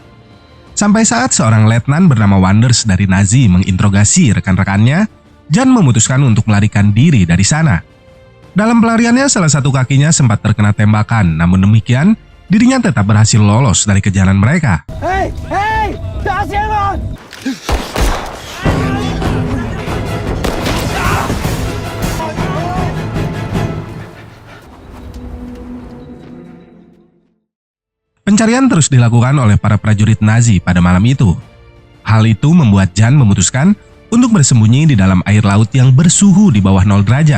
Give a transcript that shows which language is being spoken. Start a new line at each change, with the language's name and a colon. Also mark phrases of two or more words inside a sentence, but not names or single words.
Indonesian: Sampai saat seorang letnan bernama Wanders dari Nazi menginterogasi rekan-rekannya, Jan memutuskan untuk melarikan diri dari sana. Dalam pelariannya, salah satu kakinya sempat terkena tembakan, namun demikian, dirinya tetap berhasil lolos dari kejaran mereka.
German: Hei! Der ist jemand!
Indonesian: Pencarian terus dilakukan oleh para prajurit Nazi pada malam itu. Hal itu membuat Jan memutuskan untuk bersembunyi di dalam air laut yang bersuhu di bawah 0 derajat.